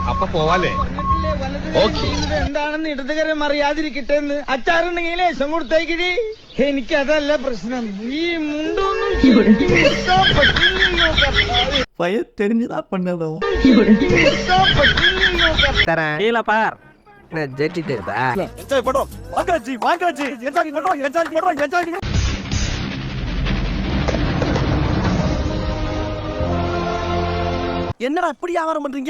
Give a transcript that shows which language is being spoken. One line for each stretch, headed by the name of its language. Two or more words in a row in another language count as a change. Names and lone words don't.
Malayalam: അപ്പൊ പോവാല്ലേ? എന്താണെന്ന് ഇടതുകരം അറിയാതിരിക്കട്ടെ എന്ന് അച്ചാറുണ്ടെങ്കിൽ ലേശം കൊടുത്തേക്കിടി. എനിക്കതല്ല പ്രശ്നം, ഈ മുണ്ടൊന്നും
Tamil: பையன் தெரிஞ்சுதான் பண்ணதோ. கீழே பார். என்னடா இப்படி வியாபாரம் பண்றீங்க?